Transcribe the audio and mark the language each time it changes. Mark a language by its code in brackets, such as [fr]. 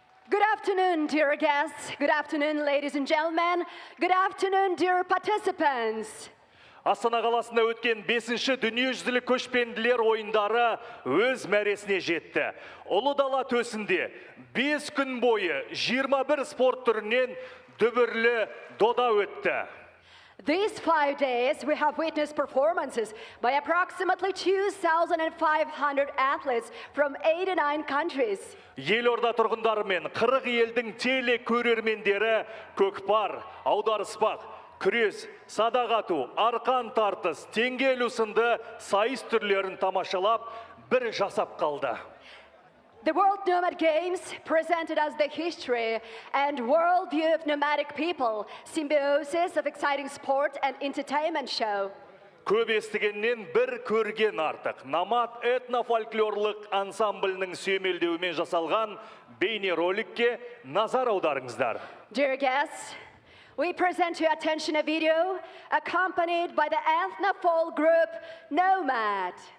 [en] Good afternoon, dear guests. Good afternoon, ladies and gentlemen. Good afternoon, dear participants. [kk] Астана қаласында өткен 5-ші дүниежүзілік көшпенділер ойындары өз мәресіне жетті. Ұлы дала төсінде 5 күн бойы 21 спорт түрінен дүбірлі дода өтті. [en] These 5 days, we have witnessed performances by approximately 2,500 athletes from 89 countries. [kk] Елорда тұрғындары мен 40 елдің теле көрермендері көкпар, аударыспақ, күрес, садақ ату, арқан тартыс, теңге ілу сынды сайыс түрлерін тамашалап, бір жасап қалды. [en] The World Nomad Games presented us the history and worldview of nomadic people, symbiosis of exciting sport and entertainment show. [kk] Көп естігеннен бір көрген артық. Номад этнофольклорлық ансамблінің сүйемелдеуімен жасалған бейне роликке назар аударыңыздар. [en] Dear guests, we present to your attention a video accompanied by the ethnofolk group Nomad.